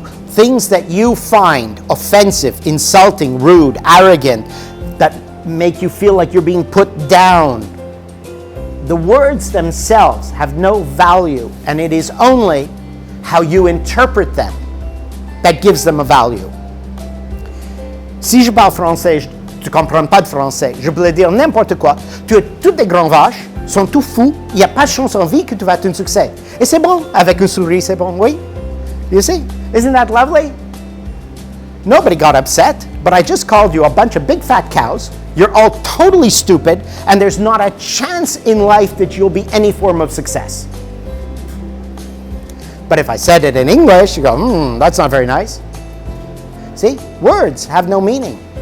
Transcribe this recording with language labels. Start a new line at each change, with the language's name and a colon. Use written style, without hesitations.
English: Things that you find offensive, insulting, rude, arrogant, that make you feel like you're being put down, the words themselves have no value, and it is only how you interpret them that gives them a value.
French: Si je parle français, tu comprends pas de français, je peux le dire n'importe quoi. Tu es toutes des grands vaches, sont tout fous, il n'y a pas de chance en vie que tu vas être un succès. Et c'est bon, avec un sourire, c'est bon, oui?
English: You see? Isn't that lovely? Nobody got upset, but I just called you a bunch of big fat cows. You're all totally stupid, and there's not a chance in life that you'll be any form of success. But if I said it in English, you go, that's not very nice. See, words have no meaning.